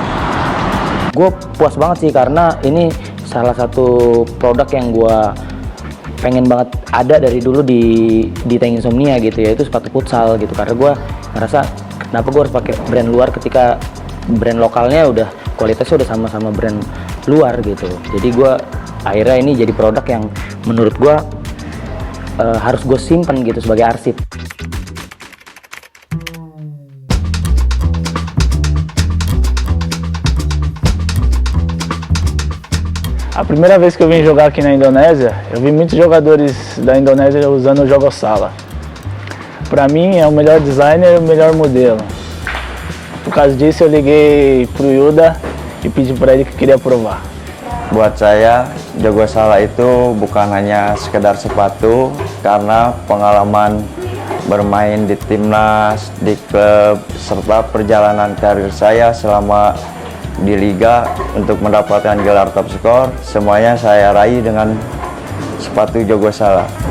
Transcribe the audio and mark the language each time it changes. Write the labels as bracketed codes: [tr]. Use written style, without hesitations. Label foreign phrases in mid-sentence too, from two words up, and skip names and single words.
[id] Gue puas banget sih karena ini salah satu produk yang gue pengen banget ada dari dulu di Tank Insomnia gitu, yaitu sepatu futsal gitu. Karena gue ngerasa kenapa gue harus pakai brand luar ketika brand lokalnya udah kualitasnya udah sama-sama brand luar gitu. Jadi gue akhirnya ini jadi produk yang menurut gue harus gue simpen gitu sebagai arsip. [pt] A primeira vez que eu vim jogar aqui na Indonésia, eu vi muitos jogadores da Indonésia usando o Jogo Sala. Para mim é o melhor designer e o melhor modelo. Por causa disso eu liguei pro Yuda e pedi para ele que queria provar. [id] Buat saya, Jogo Sala itu bukan hanya sekedar sepatu, karena pengalaman bermain di timnas, di klub, serta perjalanan karir saya selama di liga untuk mendapatkan gelar top skor, semuanya saya raih dengan sepatu Jogo Sala.